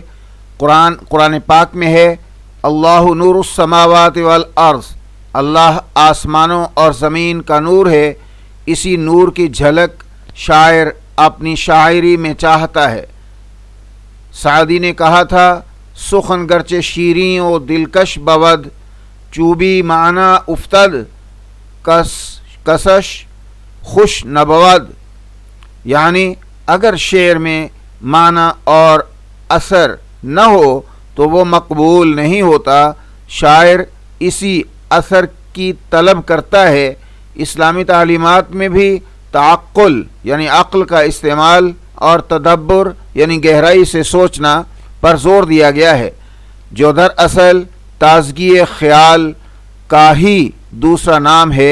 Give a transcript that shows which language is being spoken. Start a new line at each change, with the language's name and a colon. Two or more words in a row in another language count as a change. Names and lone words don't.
Urdu: قرآن پاک میں ہے،
Arabic: اللہ نور السماوات والارض،
Urdu: اللہ آسمانوں اور زمین کا نور ہے۔ اسی نور کی جھلک شاعر اپنی شاعری میں چاہتا ہے۔ سعدی نے کہا تھا،
Persian: سخن گرچہ شیریں و دلکش بود، چوبی معنی افتد کسش خوش نبود،
Urdu: یعنی اگر شعر میں معنی اور اثر نہ ہو تو وہ مقبول نہیں ہوتا۔ شاعر اسی اثر کی طلب کرتا ہے۔ اسلامی تعلیمات میں بھی تعقل یعنی عقل کا استعمال اور تدبر یعنی گہرائی سے سوچنا پر زور دیا گیا ہے، جو دراصل تازگی خیال کا ہی دوسرا نام ہے۔